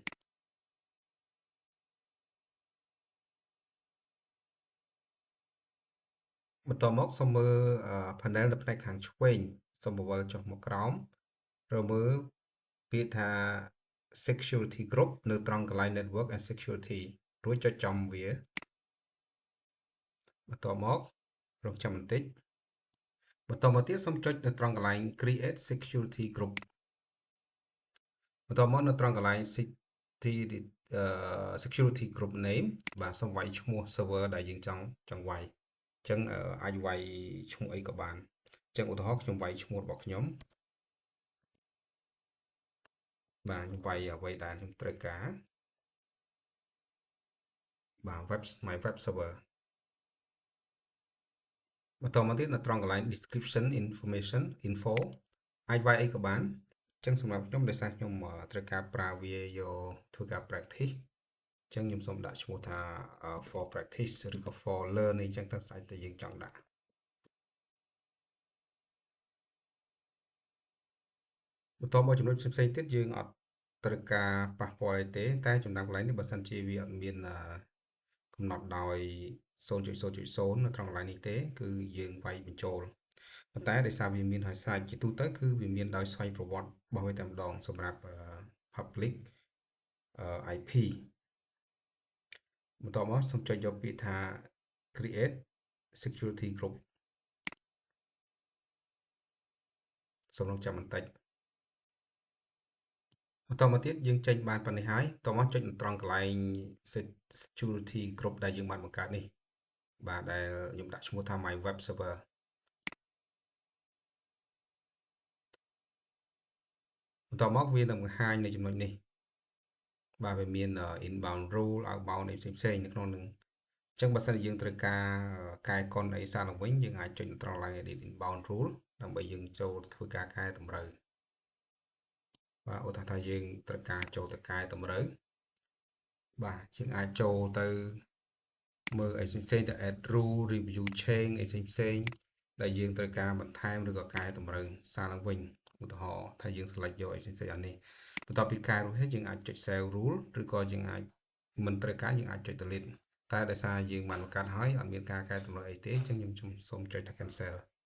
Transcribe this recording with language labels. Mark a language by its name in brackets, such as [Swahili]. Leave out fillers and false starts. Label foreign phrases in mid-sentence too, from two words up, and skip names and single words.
[Khmer] បន្តមកសូមមើល panel នៅផ្នែកខាងឆ្វេងសូមបង្វិលចុះមកក្រោមរមើលពាក្យថា [English] security group [Khmer] នៅត្រង់កន្លែង [English] network and security [Khmer] រួចចុចចំវា បន្តមករងចាំបន្តិចបន្តមកទៀតសូមចុចនៅត្រង់កន្លែង [English] create security group [Khmer] បន្តមកនៅត្រង់កន្លែង [English] security group name [Khmer] បាទសូមវាយឈ្មោះ server ដែលយើងចង់វាយអញ្ចឹងអាចវាយឈ្មោះអីក៏បានអញ្ចឹងឧទាហរណ៍ខ្ញុំវាយឈ្មោះរបស់ខ្ញុំ បាទខ្ញុំវាយអ្វីដែលខ្ញុំត្រូវការបាទ [English] my web server [Khmer] បន្តមកទៀតនៅត្រង់កន្លែង [English] description information info [Khmer] អាចវាយអីក៏បានអញ្ចឹងសម្រាប់ខ្ញុំដោយសារខ្ញុំត្រូវការប្រើវាយកធ្វើការ practice អញ្ចឹងខ្ញុំសូមដាក់ឈ្មោះថា [English] for practice [Khmer] ឬក៏ [English] for learn [Khmer] អីចឹងទៅស្រេចតែយើងចង់ដាក់ បន្តមកចំណុចផ្សេងៗទៀតយើងអត់ត្រូវការប៉ះពាល់អីទេតែចំណាប់កន្លែងនេះបើសិនជាវាអត់មានកំណត់ដោយ0.0.0នៅត្រង់កន្លែងនេះទេគឺយើងវាយបញ្ចូលប៉ុន្តែដោយសារវាមានហើយស្រេចជាទូទៅគឺវាមានដោយស្វ័យប្រវត្តិរបស់វាតែម្ដងសម្រាប់ [English] public IP [Khmer] បន្តមកសូមចុចយកពាក្យថា [English] create security group [Khmer] សូមរងចាំបន្តិចបន្តមកទៀតយើងចេញបានប៉ុណ្នេះហើយតមកចុចនៅត្រង់កន្លែង [English] security group [Khmer] ដែលយើងបានបង្កើតនេះបាទដែលខ្ញុំដាក់ឈ្មោះថា [English] my web server [Khmer] បន្ត មកវានឹងបង្ហាញនៅចំណុចនេះបាទវាមាន [English] inbound rule outbound [Khmer] អីផ្សេងៗនៅក្នុងនឹងអញ្ចឹងបើសិនជាយើងត្រូវការកែកុនអីសារឡើងវិញយើងអាចចុចត្រ ង់ [English] line edit inbound rule [Khmer] ដើម្បីយើងចូលធ្វើការកែតម្រូវបាទឧទាហរណ៍ថាយើងត្រូវការចូលទៅកែតម្រូវបាទយើង អាចចូលទៅមើលអីផ្សេងៗទៅ [English] add rule review change [Khmer] អីផ្សេងៗដែលយើងត្រូវការបន្ថែមឬក៏កែតម្រូវសារឡើងវិញឧទាហរណ៍ថាយើង select យកអីផ្សេងៗអានេះបន្ទាប់ពីកែរួចហើយយើងអាចចុច [English] save rule [Khmer] ឬក៏យើងអាចមិនត្រូវការយើងអាចចុច delete តែដោយសារយើងបានបង្កើតហើយអត់មានការកែតម្រូវអីទេអញ្ចឹងខ្ញុំសូមចុចថា cancel